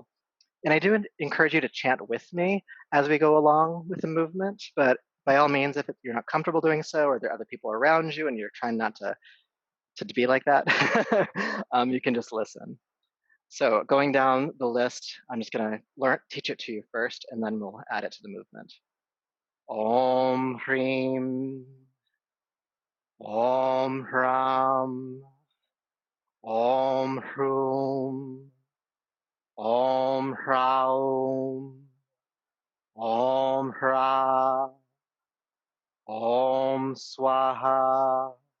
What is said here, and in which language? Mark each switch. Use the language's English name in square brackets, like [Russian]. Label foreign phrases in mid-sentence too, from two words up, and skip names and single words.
[English] And I do encourage you to chant with me as we go along with the movement, but by all means, if you're not comfortable doing so, or there are other people around you and you're trying not to be like that, you can just listen. So going down the list, I'm just going to teach it to you first, and then we'll add it to the movement. [Sanskrit] Om Hrim, Om Hram, Om Hrum, Om Hraum, Om Hra, Om Swaha,